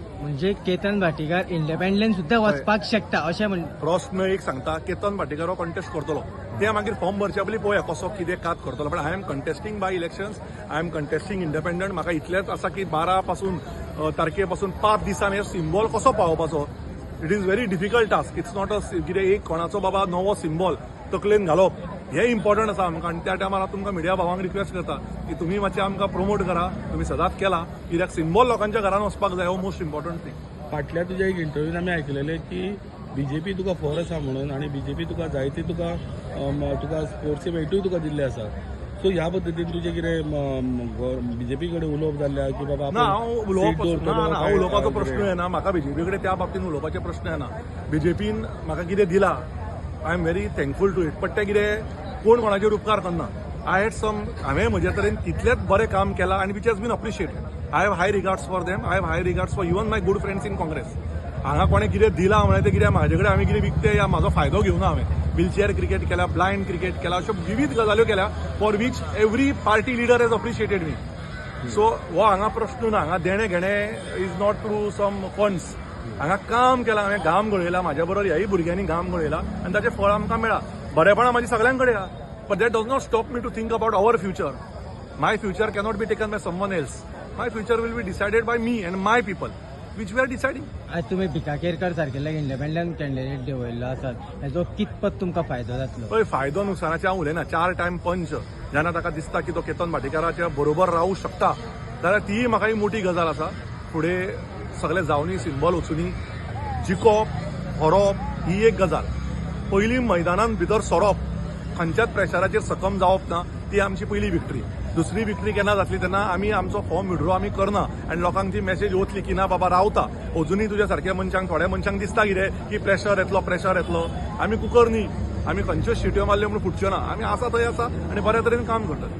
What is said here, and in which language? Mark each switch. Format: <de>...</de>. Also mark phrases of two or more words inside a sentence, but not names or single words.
<kok>म्हणजे केतन भाटीकार इंडिपेंडंट सुद्दां वचपाक शकता अशें म्हण. प्रश्न एक सांगता केतन भाटीकार हो कंटेस्ट करतलो. ते मागीर फॉर्म भरच्या पयलीं पळोवया कसो कितें कात करतलो.</kok> <en>पण I am contesting by elections. I am contesting independent.</en> <kok>म्हाका इतलेंच आसा की 12 पासून तारखे पासून 5 दिसान हे सिम्बॉल कसो पावोवपाचो.</kok> <en>It is very difficult task. It's not a</en> <kok>कितें एक कोणाचो बाबा नवो सिम्बॉल तकलेन घालप हे इम्पॉर्टंट आसा आमकां. आनी त्या टायमार हांव तुमकां मिडिया भावांक रिक्वेस्ट करता की तुमी मातशें आमकां प्रमोट करा. तुमी सदांच केला कित्याक सिम्बॉल लोकांच्या घरान वचपाक जाय. हो</kok> <en>most important thing.</en> <kok>फाटल्या तुज्या एक इंटरव्यून आमी आयकलेलें की बीजेपी तुका फॉर आसा म्हणून आनी बीजेपी तुका जायती तुका स्पोर्ट्स इव्हेंटूय तुका दिल्ले आसा. सो ह्या पद्दतीन तुझे कितें बीजेपी कडेन उलोवप जाल्ल्या की बाबा ना हांव हांव उलोवपाचो प्रश्न येना म्हाका बीजेपी कडेन त्या बाबतीन उलोवपाचे प्रश्न येना बीजेपीन म्हाका कितें दिलां</kok> <en>I am very thankful to it but</en> <kok>ते कितें कोण कोणाचेर उपकार करना</kok> <en>I had some</en> <kok>हांवें म्हजे तरेन तितलेंच बरें काम केलां आनी विच</kok> <en>has been appreciated I have high regards for them I have high regards for even my good friends in Congress</en> <kok>हांगा कोणें कितें दिलां म्हळ्यार तें कितें म्हाजे कडेन हांवें कितें विकतें या म्हाजो फायदो घेवना हांवें</kok> <en>wheelchair cricket</en> <kok>केला</kok> <en>blind cricket</en> <kok>केला अश्यो विविध गजाल्यो केल्या</kok> <en>for which every party leader has appreciated me</en> <kok>सो हो हांगा प्रश्न ना हांगा देणे घेणे</kok> <en>is not through some funds</en> <kok>हांगा काम केलां हांवें घाम गळयला म्हाज्या बरोबर ह्याय भुरग्यांनी घाम गळयला आनी ताचें फळ आमकां मेळ्ळा बरेपणां म्हाजी सगळ्यां कडेन आहा</kok> <en>but that does not stop me to think about our future my future cannot be taken by someone else my future will be decided by me and my people which we are deciding.</en> <kok>आज तुम्ही भिका केरकर सारकेले</kok> <en>independent candidate</en> <kok>देवयल्लो आसात हेजो कितपत तुमकां फायदो जातलो पळय फायदो नुकसानाचें हांव उलयना 4 टायम पंच जेन्ना ताका दिसता की तो केतन भाटेकाराच्या बरोबर रावूं शकता जाल्यार ती म्हाका ही मोठी गजाल आसा फुडें सगळे जावनी सिंबल वचूनी जिखप हरप ही एक गजाल पयली मैदानान भितर सरप खंयच्याच प्रेशराचेर सकम जावप ना ती आमची पयली विक्ट्री दुसरी विक्ट्री केन्ना जातली तेन्ना आमी आमचो फॉर्म विड्रॉ आमी करना आनी लोकांक ती मेसेज वतली की ना बाबा रावता अजुनूय तुज्या सारक्या मनशांक थोड्या मनशांक दिसता कितें की प्रेशर येतलो आमी कुकर न्ही आमी खंयच्योच शिट्यो मारल्यो म्हणून फुटच्यो ना आमी आसा थंय आसा आनी बऱ्या तरेन काम करतात</kok>